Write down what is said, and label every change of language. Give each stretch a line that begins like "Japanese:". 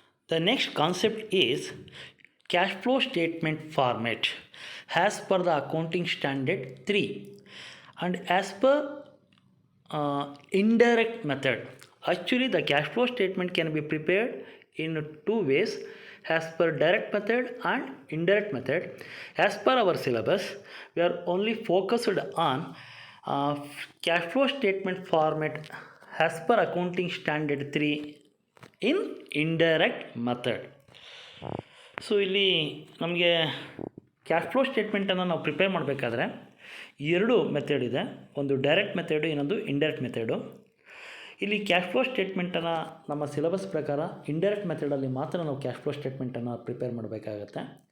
English: The next concept is cash flow statement format as per the accounting standard 3 and as per indirect method. Actually, the cash flow statement can be prepared in 2 ways. as per direct method and indirect method. As per our syllabus, we are only focused on cash flow statement format as per accounting standard 3 in indirect method.
Kannada: So ಇಲ್ಲಿ ನಮಗೆ cash flow ಸ್ಟೇಟ್ಮೆಂಟನ್ನು ನಾವು prepare ಮಾಡಬೇಕಾದ್ರೆ ಎರಡು method ಇದೆ, ಒಂದು direct method, ಇನ್ನೊಂದು indirect method. ಇಲ್ಲಿ ಕ್ಯಾಶ್ ಫ್ಲೋ ಸ್ಟೇಟ್ಮೆಂಟನ್ನು ನಮ್ಮ ಸಿಲೆಬಸ್ ಪ್ರಕಾರ ಇಂಡೈರೆಕ್ಟ್ ಮೆಥಡಲ್ಲಿ ಮಾತ್ರ ನಾವು ಕ್ಯಾಶ್ ಫ್ಲೋ ಸ್ಟೇಟ್ಮೆಂಟನ್ನು ಪ್ರಿಪೇರ್ ಮಾಡಬೇಕಾಗತ್ತೆ.